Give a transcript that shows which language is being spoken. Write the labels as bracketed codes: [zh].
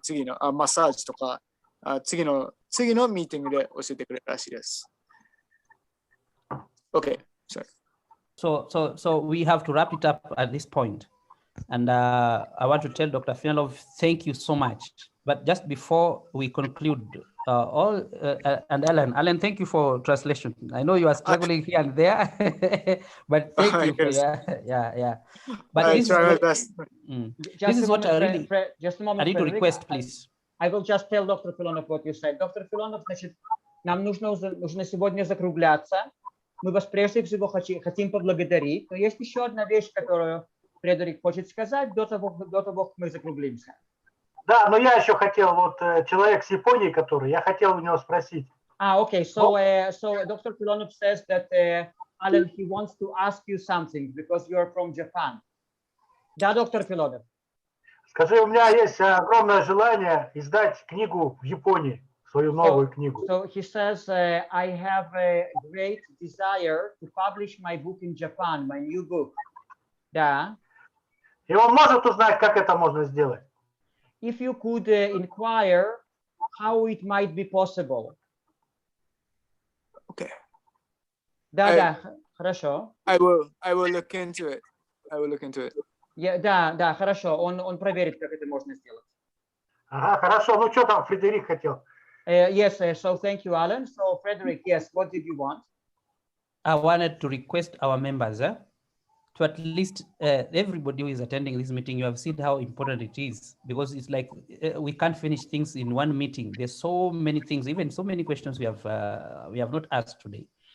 [ja] 次のマッサージとか、次のミーティングで教えてくれるらしいです。 [en] Okay, sorry. So we have to wrap it up at this point. And I want to tell Dr. Filonov, thank you so much. But just before we conclude, and Alan, thank you for translation. I know you are struggling here and there, but thank you for yeah. But this try my best. This is what I really. Just a moment, I need to request, please. I will just tell Dr. Filonov what you said. Dr. [ru] Filonov, значит, нам нужно сегодня закругляться. Мы вас прежде всего хотим поблагодарить. Но есть еще одна вещь, которую Фредерик хочет сказать до того, как мы закруглимся. Да, но я еще хотел, вот человек с Японии, который, я хотел у него спросить. [en] Okay. So Dr. Filonov says that Alan, he wants to ask you something because you are from Japan. [ru] Да, доктор Filonov. Скажи, у меня есть огромное желание издать книгу в Японии, свою новую книгу. [en] So he says, I have a great desire to publish my book in Japan, my new book. [ru] Да. И он может узнать, как это можно сделать. [en] If you could inquire how it might be possible. Okay. [ru] Да, хорошо. [en] I will look into it. [ru] Да, хорошо. Он проверит, как это можно сделать. Ага, хорошо. Ну что там Фредерик хотел? [en] Yes, so thank you, Alan. So Frederick, yes, what did you want? I wanted to request our members to at least everybody who is attending this meeting, you have seen how important it is, because it's like we can't finish things in one meeting. There's so many things, even so many questions we have not asked today.